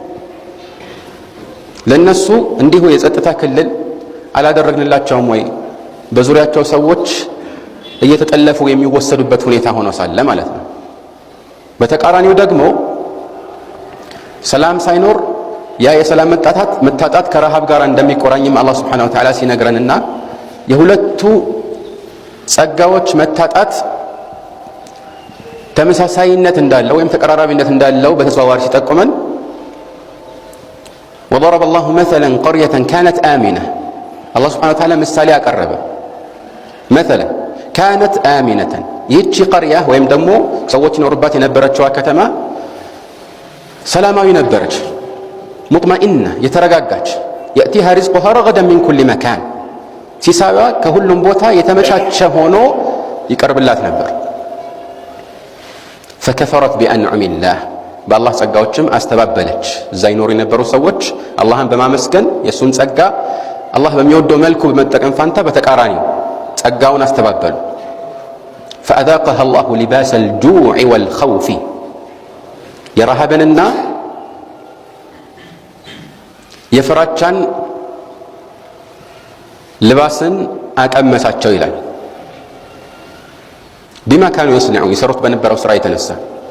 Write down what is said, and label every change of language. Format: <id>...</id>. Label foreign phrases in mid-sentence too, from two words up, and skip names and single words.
<am>ለነሱ እንዲሁ የጸጥታ ክልል አላደረግንላቸውም ወይ በዙሪያቸው ሰዎች እየተጠለፉ የሚወሰዱበት ሁኔታ ሆኖ ሳለ ማለት ነው። በተቃራኒው ደግሞ ሰላም ሳይኖር ያ የሰላም መታጣት ከረሃብ ጋር እንደሚቆራኝም አላህ</am> <ar>سبحانه وتعالى</ar> <am>ሲነግረንና የሁለቱ ጸጋዎች መታጣት ተመሳሳይነት እንዳለው ወይም ተቀራራቢነት እንዳለው በተዘዋዋሪ ሲጠቁመን</am> <ar>وضرب الله مثلا قرية كانت آمنة الله سبحانه وتعالى</ar> <am>ምሳሌ አቀረበ።</am> <ar>مثلا كانت آمنة</ar> <am>ይህች ቀርያ ወይም ደግሞ ሰዎች ይኖሩባት የነበረችዋ ከተማ ሰላማዊ ነበረች፣ ሙጥመኢና የተረጋጋች</am> <ar>يأتيها رزقها رغدا من كل مكان</ar> <am>ሲሳዋ ከሁሉም ቦታ የተመቻቸ ሆኖ ይቀርብላት ነበር።</am> <ar>فكفرت بأنعم الله</ar> <am>በአላህ ጸጋዎችም አስተባበለች። እዛ ይኖሩ የነበሩ ሰዎች አላህን በማመስገን የሱን ጸጋ አላህ በሚወደው መልኩ በመጠቀም ፋንታ በተቃራኒ ጸጋውን አስተባበሉ።</am> <ar>فأذاقها الله لباس الجوع والخوف</ar> <am>የረሃብንና የፍራቻን ልባስን አቀመሳቸው ይላል።</am> <ar>بما كانوا يصنعون</ar> <am>ይሰሩት በነበረው ስራ የተነሳ</am>